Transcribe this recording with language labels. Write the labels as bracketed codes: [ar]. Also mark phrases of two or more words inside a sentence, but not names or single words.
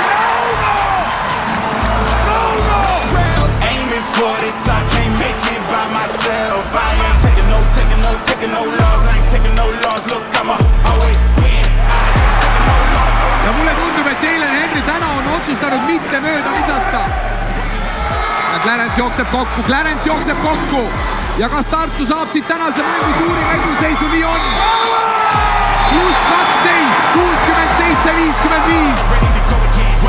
[en] Aiming for it, I can't make it by myself. I ain't taking no loss. I ain't taking no loss. Look, I'ma always win. I ain't taking no loss. [et] Ja mulle tundub, et Jalen Henry täna on otsustanud mitte mööda visata. Ja Clarence jookseb kokku. Ja kas Tartu saab siit tänase mängu suurim eduseisu? Nii on. +12, 67-55.